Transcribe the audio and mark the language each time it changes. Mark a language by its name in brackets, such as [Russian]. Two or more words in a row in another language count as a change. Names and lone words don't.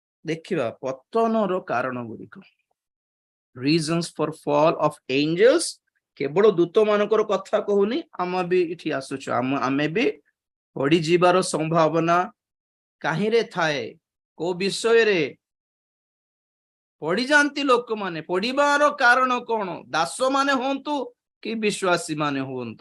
[Odia] ଦେଖିବା ପତନର କାରଣ ଗୁଡିକ [English] reasons for fall of angels [Odia] କେବଳ ଦୂତ ମାନଙ୍କର କଥା କହୁନି ଆମେ ବି ଏଠି ଆସୁଛୁ ଆମେ ବି ପଡି ଯିବାର ସମ୍ଭାବନା କାହିଁରେ ଥାଏ କୋ ବିଷୟରେ ପଡି ଯାଆନ୍ତି ଲୋକମାନେ ପଡିବାର କାରଣ କଣ ଦାସ ମାନେ ହୁଅନ୍ତୁ କି ବିଶ୍ୱାସୀ ମାନେ ହୁଅନ୍ତୁ